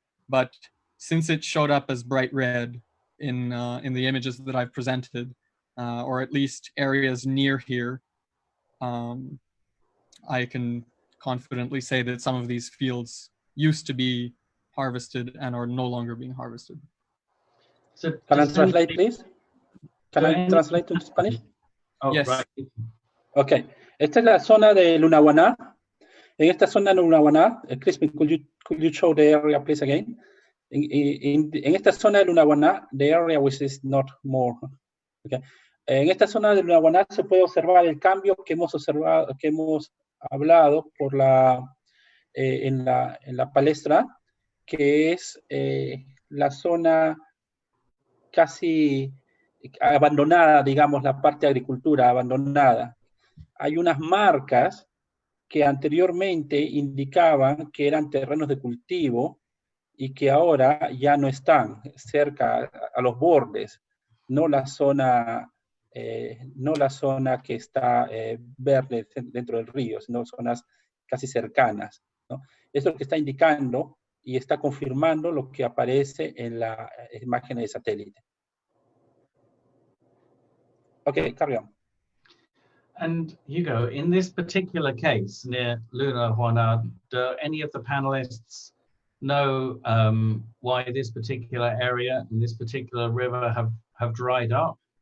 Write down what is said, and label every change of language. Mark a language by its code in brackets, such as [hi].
[en] But since it showed up as bright red in the images that I've presented, or at least areas near here, I can confidently say that some of these fields used to be harvested and are no longer being harvested. So Can I translate, please? Can I translate to Spanish? Oh, Yes. right. [es] Ok, esta es la zona de Lunahuaná. En esta zona de Lunahuaná, Crispin, [en] could you show the area, please, again? [es] En esta zona de Lunahuaná, [en] the area which is not more. Okay. [es] En esta zona de Lunahuaná se puede observar el cambio que hemos observado, que hemos hablado por en la palestra, que es la zona casi abandonada, digamos, la parte de agricultura abandonada. Hay unas marcas que anteriormente indicaban que eran terrenos de cultivo y que ahora ya no están cerca a los bordes, no la zona que está verde dentro del río, sino zonas casi cercanas, ¿no? Eso es lo que está indicando y está confirmando lo que aparece en la imagen de satélite. [en] Okay, carry on. And Hugo, in this particular case near Lunahuaná, do any of the panelists know why this particular area and this particular river have dried up?